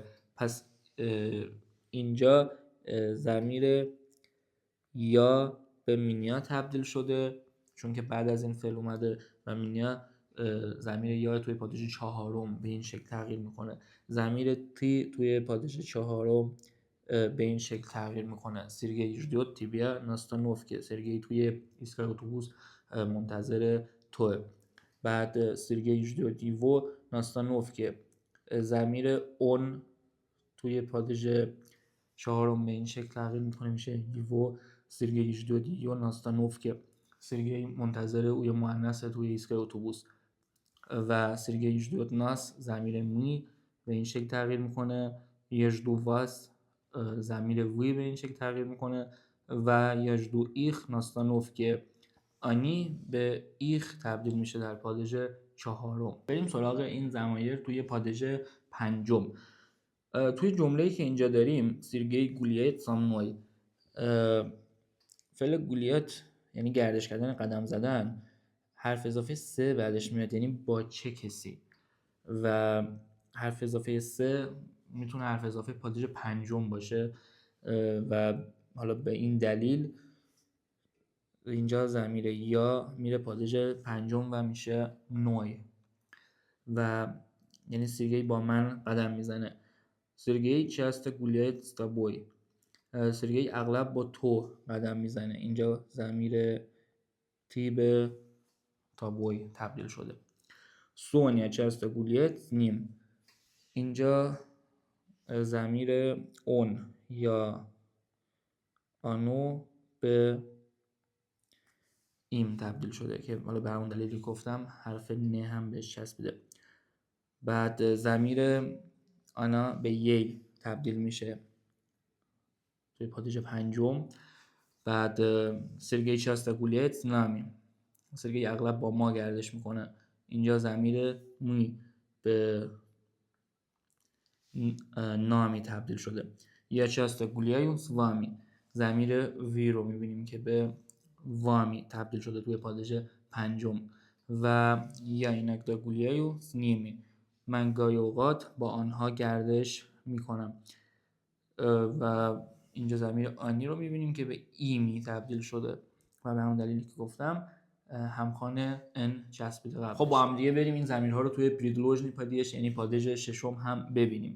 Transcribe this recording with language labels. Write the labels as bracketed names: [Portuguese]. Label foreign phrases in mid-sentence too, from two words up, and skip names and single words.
[Persian] پس اینجا ضمیر یا به مینیا تبدیل شده چون که بعد از این فعل اومده و مینیا ضمیر یا توی پادیژ چهارم به این شکل تغییر میکنه. ضمیر تی توی پادیژ چهارم به این شکل تغییر میکنه. [Russian] سرگئی ждет тебя на остановке. [Persian] سرگئی توی ایستگاه اتوبوس منتظر توه. [Russian] بعد سرگئی ждет его на остановке. [Persian] ضمیر اون توی پادیژ چهارم به این شکل تغییر میکنه میشه его. [Russian] سرگئی ждет ее на остановке. [Persian] سرگئی منتظر اوی مؤنث توی ایستگاه اتوبوس. و سرگئی [Russian] ждет нас [Persian] ضمیر می به این شکل تغییر میکنه. [Russian] я жду вас [Persian] ضمیر وی به این شکل تغییر میکنه و [Russian] я жду их на остановке. [Persian] آنی به ایخ تبدیل میشه در پادیژ چهارم. بریم سراغ این ضمایر توی پادیژ پنجم. توی جمله‌ای که اینجا داریم سرگئی [Russian] гуляет со мной, [Persian] فعل گولیت یعنی گردش کردن، قدم زدن، حرف اضافه سه بعدش میاد یعنی با چه کسی. و حرف اضافه سه میتونه حرف اضافه پادیژ پنجم باشه و حالا به این دلیل اینجا ضمیر یا میره پادیژ پنجم و میشه نوی و یعنی سرگئی با من قدم میزنه. [Russian] سرگئی часто гуляет с тобой. [Persian] سرگئی اغلب با تو قدم میزنه. اینجا ضمیر تی به تابوی تبدیل شده. [Russian] سونیا часто гуляет с ним. [Persian] اینجا ضمیر اون یا آنو به ایم تبدیل شده که حالا به همون دلیلی گفتم حرف نه هم بهش چسبیده. بعد ضمیر آنا به یی تبدیل میشه توی پادیژ پنجم. [Russian] بعد سرگئی часто гуляет с нами. [Persian] سرگئی اغلب با ما گردش میکنه. اینجا ضمیر می به نامی تبدیل شده. [Russian] я часто гуляю с вами. [Persian] ضمیر وی رو میبینیم که به وامی تبدیل شده توی پادیژ پنجم. [Russian] و я иногда гуляю с ними. [Persian] من گاهی اوقات با آنها گردش میکنم. و اینجا ضمیر آنی رو میبینیم که به ایمی تبدیل شده و به همون دلیلی که گفتم همخوان ان چسبیده قبلش. خب با هم دیگه بریم این ضمیرها رو توی [Russian] предложный падеж [Persian] یعنی پادیژ ششم هم ببینیم.